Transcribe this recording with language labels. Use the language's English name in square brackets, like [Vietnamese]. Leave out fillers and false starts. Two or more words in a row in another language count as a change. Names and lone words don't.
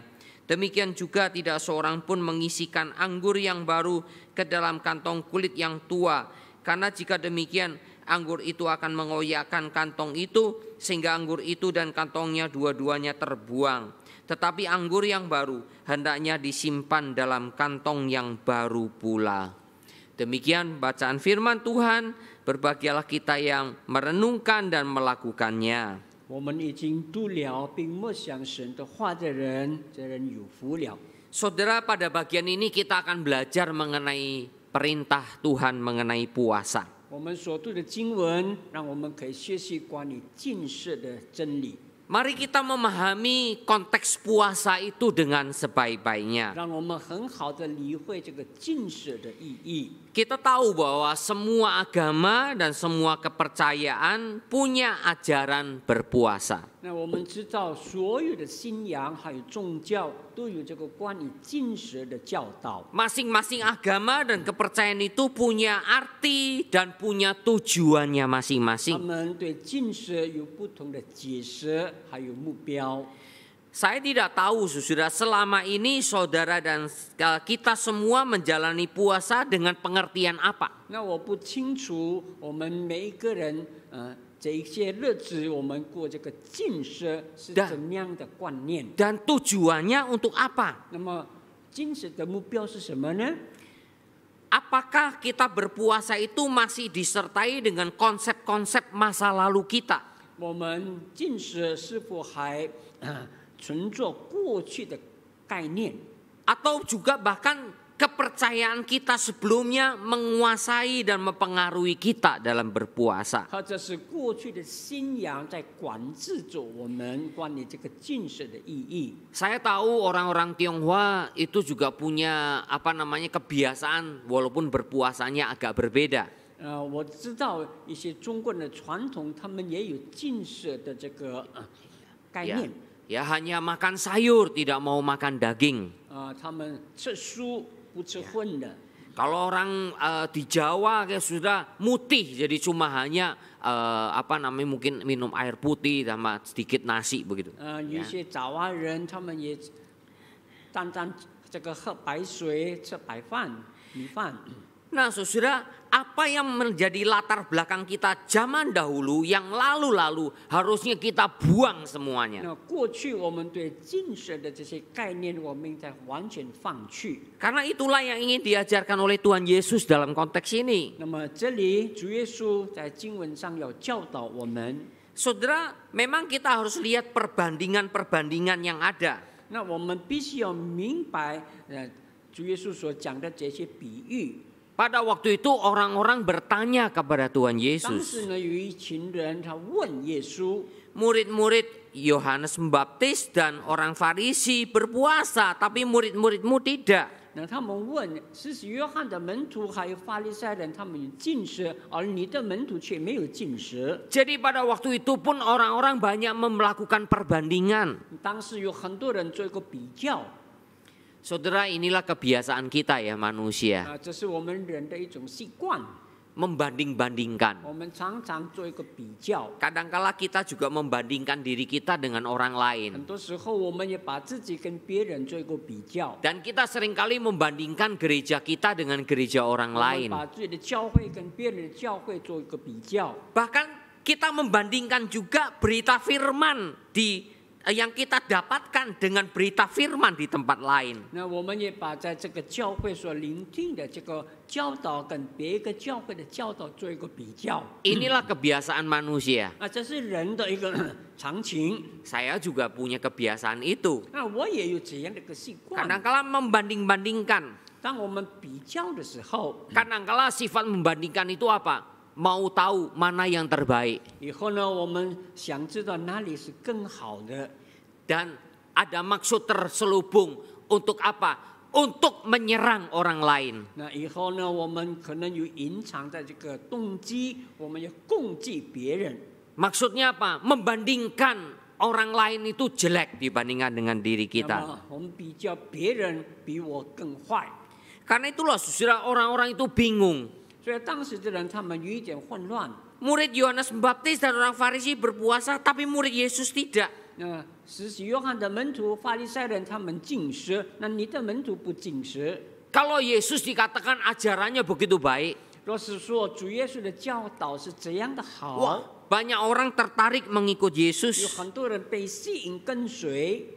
[Indonesian] Demikian juga tidak seorang pun mengisikan anggur yang baru ke dalam kantong kulit yang tua, karena jika demikian anggur itu akan mengoyakkan kantong itu, sehingga anggur itu dan kantongnya dua-duanya terbuang. Tetapi anggur yang baru hendaknya disimpan dalam kantong yang baru pula." Demikian bacaan firman Tuhan. Berbahagialah kita yang merenungkan dan melakukannya. [Chinese] 我们已经读了并默想神的话的人，这人有福了。 [Indonesian] Saudara, pada bagian ini kita akan belajar mengenai perintah Tuhan mengenai puasa. [Chinese] 我们所读的经文，让我们可以学习关于禁食的真理。 [Indonesian] Mari kita memahami konteks puasa itu dengan sebaik-baiknya. [Chinese] 让我们很好的理会这个禁食的意义。 [Indonesian] Kita tahu bahwa semua agama dan semua kepercayaan punya ajaran berpuasa. [Chinese] 那我们知道，所有的信仰还有宗教都有这个关于禁食的教导。 [Indonesian] Masing-masing agama dan kepercayaan itu punya arti dan punya tujuannya [Chinese] 他 [Indonesian] masing-masing. [Chinese] 们对禁食有不同的解释，还有目标。 [Indonesian] Saya tidak tahu saudara, selama ini saudara dan kita semua menjalani puasa dengan pengertian apa. [Chinese] 那我不清楚我们每一个人，这一些日子我们过这个禁食是怎么样的观念？ [Indonesian] Dan tujuannya untuk apa? [Chinese] 那么禁食的目标是什么呢？ [Indonesian] Apakah kita berpuasa itu masih disertai dengan konsep-konsep masa lalu kita? [Chinese] 我们禁食是否还存着过去的概念？ [Indonesian] Atau juga bahkan kepercayaan kita sebelumnya menguasai dan mempengaruhi kita dalam berpuasa. [Chinese] 或者是过去的信仰在管制着我们关于这个禁食的意义？ [Indonesian] Saya tahu orang-orang Tionghoa itu juga punya kebiasaan walaupun berpuasanya agak berbeda. [Chinese] 我知道一些中国人的传统，他们也有禁食的这个概念。 [Indonesian] Ya hanya makan sayur, tidak mau makan daging. [Chinese] 他们吃素不吃荤的。 [Indonesian] Kalau orang di Jawa kayak sudah mutih, jadi cuma hanya mungkin minum air putih sama sedikit nasi begitu. [Chinese] 有一些爪哇人，他们也单单这个喝白水，吃白饭、米饭。 [Indonesian] Nah saudara, apa yang menjadi latar belakang kita zaman dahulu yang lalu-lalu harusnya kita buang semuanya. [Chinese] 那过去我们对禁食的这些概念，我们应该完全放弃。 [Indonesian] Karena itulah yang ingin diajarkan oleh Tuhan Yesus dalam konteks ini. [Chinese] 那么这里主耶稣在经文上要教导我们， [Indonesian] Saudara, memang kita harus lihat perbandingan-perbandingan yang ada. [Chinese] 那我们必须要明白，主耶稣所讲的这些比喻。 [Indonesian] Pada waktu itu orang-orang bertanya kepada Tuhan [Chinese] 当 [Indonesian] Yesus. [Chinese] 时呢，有一群人他问耶稣， [Indonesian] Murid-murid Yohanes Pembaptis dan orang Farisi berpuasa, tapi murid-muridmu tidak. [Chinese] 那他们问，施洗约翰的门徒还有法利赛人，他们有禁食，而你的门徒却没有禁食。 [Indonesian] Jadi pada waktu itu pun orang-orang banyak melakukan perbandingan. [Chinese] 当时有很多人做一个比较， [Indonesian] Saudara, inilah kebiasaan kita ya manusia. [Chinese] 这是我们人的一种习惯， [Indonesian] Membanding-bandingkan. [Chinese] 我们常常做一个比较。 [Indonesian] Kadangkala kita juga membandingkan diri kita dengan orang lain. [Chinese] 很多时候，我们也把自己跟别人做一个比较， [Indonesian] Dan kita seringkali membandingkan gereja kita dengan gereja orang [Chinese] 我们 [Indonesian] lain. [Chinese] 把自己的教会跟别人的教会做一个比较。 [Indonesian] Bahkan kita membandingkan juga berita firman yang kita dapatkan dengan berita firman di tempat lain. [Chinese] 那我们也把在这个教会所聆听的这个教导跟别个教会的教导做一个比较。 [Indonesian] Inilah kebiasaan manusia. [Chinese] 这是人的一个常情。 [Indonesian] Saya juga punya kebiasaan itu. [Chinese] 那我也有这样的一个习惯。 [Indonesian] Kadangkala membanding-bandingkan. [Chinese] 当我们比较的时候， [Indonesian] Kadangkala sifat membandingkan itu apa? Mau tahu mana yang terbaik. [Chinese] 以后呢，我们想知道哪里是更好的。 [Indonesian] Dan ada maksud terselubung untuk apa? Untuk menyerang orang lain. [Chinese] 那以后呢，我们可能有隐藏在这个动机，我们要攻击别人。 [Indonesian] Maksudnya apa? Membandingkan orang lain itu jelek dibandingkan dengan diri [Chinese] 那 [Indonesian] kita. [Chinese] 么我们比较别人比我更坏， [Indonesian] Karena itulah saudara, orang-orang itu bingung. [Chinese] 所以当时的人他们有一点混乱。 [Indonesian] Murid Yohanes Pembaptis dan orang Farisi berpuasa, tapi murid Yesus tidak. [Chinese] 那施洗约翰的门徒法利赛人他们禁食，那你的门徒不禁食。 [Indonesian] Kalau Yesus dikatakan ajarannya begitu baik, [Chinese] 若是说主耶稣的教导是这样的 [Indonesian] wah, [Chinese] 好， [Indonesian] banyak orang tertarik mengikut [Chinese] 有 [Indonesian] Yesus. [Chinese] 很多人被吸引跟随。